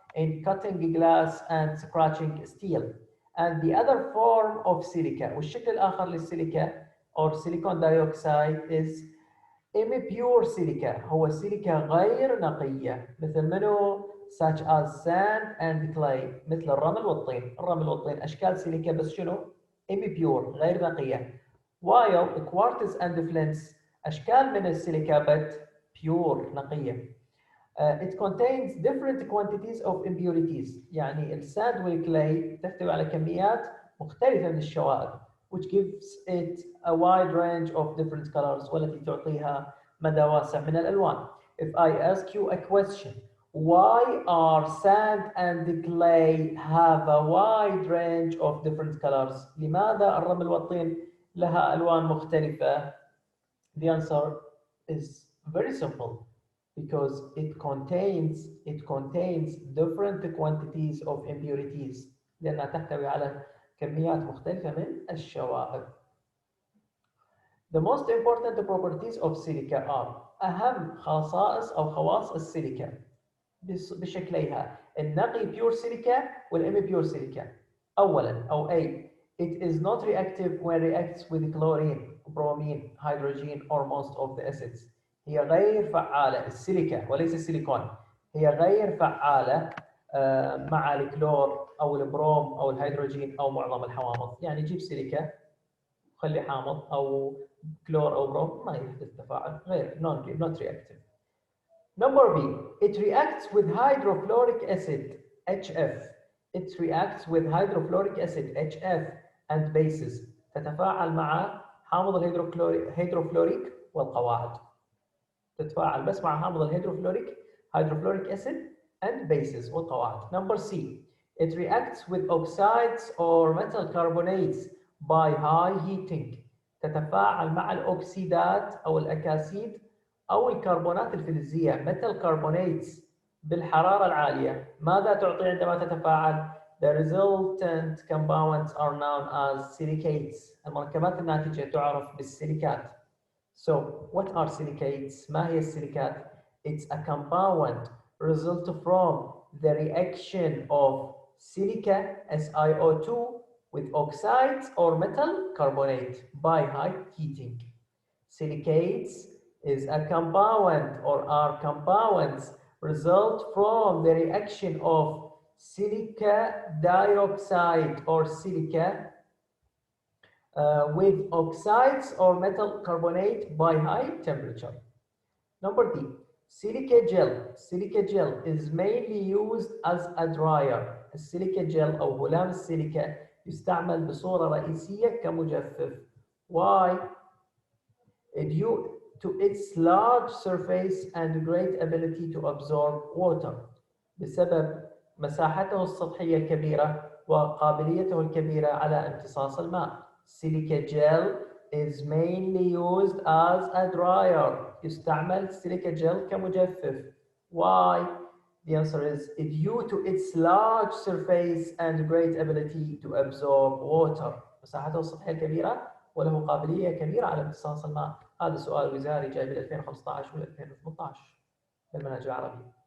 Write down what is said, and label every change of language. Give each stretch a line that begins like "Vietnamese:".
English: In cutting glass and scratching steel. And the other form of silica
Arabic: والشكل الآخر للسيليكا
English: or silicon dioxide is impure silica
Arabic: هو السيليكا غير نقية مثل
English: such as sand and clay
Arabic: مثل الرمل والطين أشكال سيليكا بس شنو؟
English: impure
Arabic: غير نقية.
English: while quartz and flints
Arabic: أشكال من السيليكا
English: but pure
Arabic: نقية.
English: It contains different quantities of impurities
Arabic: يعني الساند والكلاي تحتوي على كميات مختلفة من الشوائب
English: which gives it a wide range of different colors
Arabic: والتي تعطيها مدى واسع من الألوان.
English: If I ask you a question, why are sand and clay have a wide range of different colors?
Arabic: لماذا الرمل والطين لها ألوان مختلفة?
English: The answer is very simple. Because it contains different quantities of impurities
Arabic: لأنها تحتوي على كميات مختلفة من الشوائب.
English: The most important properties of silica are
Arabic: أهم خصائص أو خواص السيليكا بشكليها النقي
English: pure silica والimpure silica.
Arabic: أولاً أو
English: A it is not reactive when reacts with chlorine, bromine, hydrogen or most of the acids.
Arabic: هي غير فعالة السيليكا وليس السيليكون هي غير فعالة مع الكلور أو البروم أو الهيدروجين أو معظم الحوامض. يعني جيب سيليكا خلي حامض أو كلور أو بروم ما يحدث تفاعل غير
English: not reactive. Number B it reacts with hydrofluoric acid HF. It reacts with hydrofluoric acid HF and bases.
Arabic: تتفاعل مع حامض الهيدروفلوريك والقواعد. تتفاعل بس مع حامض
English: hydrofluoric acid and bases
Arabic: والقواعد.
English: Number C it reacts with oxides or metal carbonates by high heating.
Arabic: تتفاعل مع الأكسيدات أو الأكاسيد أو الكربونات الفلزية
English: metal carbonates
Arabic: بالحرارة العالية. ماذا تعطي عندما تتفاعل؟
English: The resultant compounds are known as silicates.
Arabic: المركبات الناتجة تعرف بالسيليكات.
English: So, what are silicates?
Arabic: ما هي السيليكات?
English: It's a compound result from the reaction of silica SiO2 with oxides or metal carbonate by high heating. Silicates is a compound or are compounds result from the reaction of silica dioxide or silica with oxides or metal carbonate by high temperature. Number D, silica gel. Silica gel is mainly used as a dryer.
Arabic: السيليكا جل أو هلام السيليكا يستعمل بصورة رئيسية كمجفف.
English: Why? Due to its large surface and great ability to absorb water.
Arabic: بسبب مساحته السطحية الكبيرة وقابليته الكبيرة على امتصاص الماء.
English: Silica gel is mainly used as a dryer.
Arabic: يستعمل سيليكا جل كمجفف.
English: Why? The answer is due to its large surface and great ability to absorb water.
Arabic: مساحته السطحية الكبيرة وله قابلية كبيرة على امتصاص الماء. هذا سؤال وزاري جاي بال 2015 وال 2018 بالمنهج العربي.